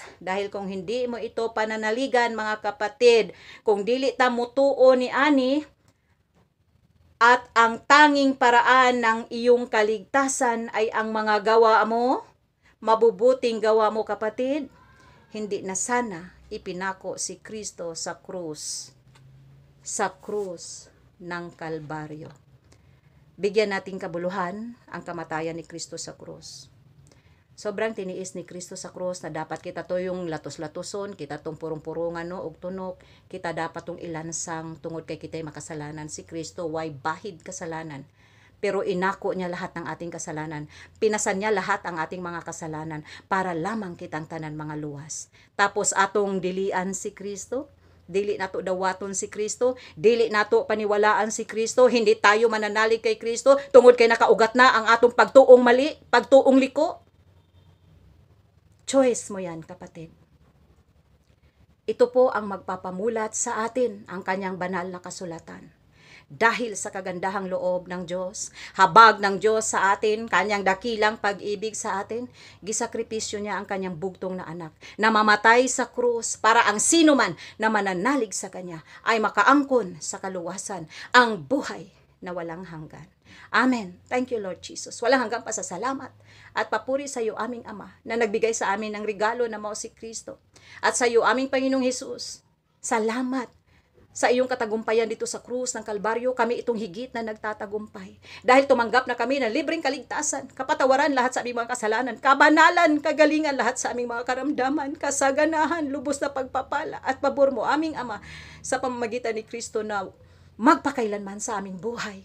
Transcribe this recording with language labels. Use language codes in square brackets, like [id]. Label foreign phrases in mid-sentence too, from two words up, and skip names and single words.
[tl] Dahil kung hindi mo ito pananaligan mga kapatid, [ceb] kung dili ta mutuo ni ani, [tl] at ang tanging paraan ng iyong kaligtasan ay ang mga gawa mo, mabubuting gawa mo kapatid, hindi na sana ipinako si Kristo sa krus ng Kalbaryo. Bigyan nating kabuluhan ang kamatayan ni Kristo sa krus. Sobrang tiniis [ceb] ni Kristo sa krus na dapat kita to yung latos-latoson, kita tong purong-purungan no, og tunok, kita dapat tong ilansang tungod kay kita'y makasalanan. [tl] Si Kristo [ceb] way bahid [tl] kasalanan, pero inako niya lahat ng ating kasalanan. Pinasan niya lahat ang ating mga kasalanan para lamang [ceb] kitang tanan mga luwas. Tapos atong dilian si Kristo, dili nato dawaton si Kristo, dili nato paniwalaan si Kristo, [tl] hindi tayo mananalig [ceb] kay Kristo tungod kay nakaugat na ang atong pagtuong mali, pagtuong liko. [tl] Choice mo yan, kapatid. Ito po ang magpapamulat sa atin, ang kanyang banal na kasulatan. Dahil sa kagandahang loob ng Diyos, habag ng Diyos sa atin, kanyang dakilang pag-ibig sa atin, gisakripisyo niya ang kanyang bugtong na anak, na mamatay sa krus para ang sino man na mananalig sa kanya ay [ceb] makaangkon sa kaluwasan, [tl] ang buhay na walang hanggan. [en] Amen. Thank you, Lord Jesus. [tl] Walang hanggang pasasalamat at papuri sa iyo, aming Ama, na nagbigay sa amin ng regalo na mao si Kristo. At sa iyo, aming Panginoong Hesus, salamat sa iyong katagumpayan dito sa krus ng Kalbaryo. Kami itong higit na nagtatagumpay. Dahil tumanggap na kami ng libreng kaligtasan, kapatawaran lahat sa aming mga kasalanan, kabanalan, kagalingan lahat sa aming mga karamdaman, kasaganahan, lubos na pagpapala at pabor mo, aming Ama, sa pamamagitan ni Kristo na magpakailanman sa aming buhay.